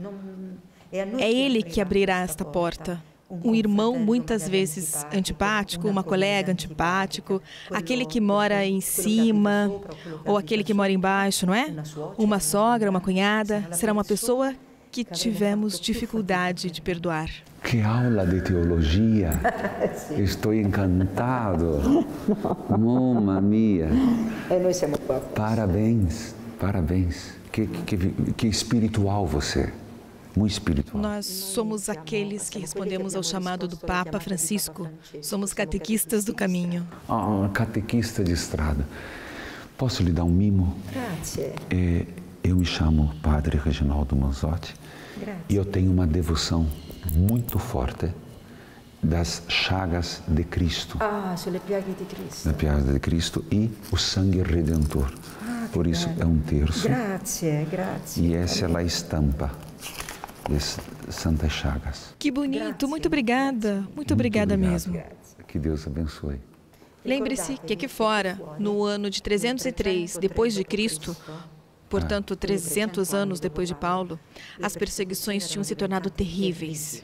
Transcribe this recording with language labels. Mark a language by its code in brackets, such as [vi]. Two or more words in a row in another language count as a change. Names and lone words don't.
[pt] É Ele que abrirá esta porta. Um irmão muitas vezes antipático, uma colega antipático, aquele que mora em cima ou aquele que mora embaixo, não é? Uma sogra, uma cunhada, será uma pessoa que tivemos dificuldade de perdoar. Que aula de teologia! Estou encantado. [it] Mamma mia! [pt] Parabéns, parabéns. Que espiritual você. Muito espiritual. Nós somos aqueles que respondemos ao chamado do Papa Francisco. Somos catequistas do caminho. Catequista de estrada. Posso lhe dar um mimo? Eu me chamo Padre Reginaldo Manzotti e eu tenho uma devoção muito forte das chagas de Cristo. [it] Sulle piaghe di Cristo. [pt] Das piagas de Cristo e o sangue redentor. Por isso é um terço. [it] Grazie. [pt] E essa é a estampa das Santas Chagas. Que bonito, muito obrigada. Muito obrigada mesmo. Que Deus abençoe. Lembre-se que aqui fora, no ano de 303 depois de Cristo, portanto 300 anos depois de Paulo, as perseguições tinham se tornado terríveis.